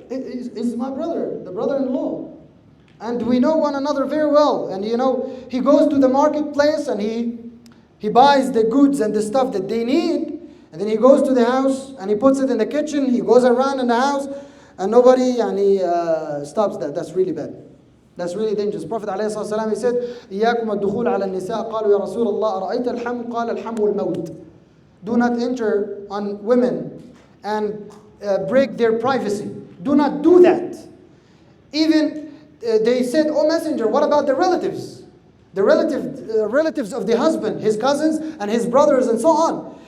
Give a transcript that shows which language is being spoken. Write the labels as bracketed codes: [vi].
[en] He's my brother, the brother-in-law. And we know one another very well. And you know, he goes to the marketplace and he buys the goods and the stuff that they need. And then he goes to the house and he puts it in the kitchen. He goes around in the house and nobody, and he stops that. That's really bad. That's really dangerous. Prophet ﷺ, he said, [ar] إِيَّاكُمَ الدُّخُولَ عَلَى النِّسَاءِ قَالُوا يَا رَسُولَ اللَّهِ أَرَأَيْتَ الْحَمُ قَالَ الْحَمُ الْمَوْتِ. [en] Do not enter on women and break their privacy. Do not do that. Even they said, oh messenger, what about the relatives? The relatives of the husband, his cousins and his brothers and so on.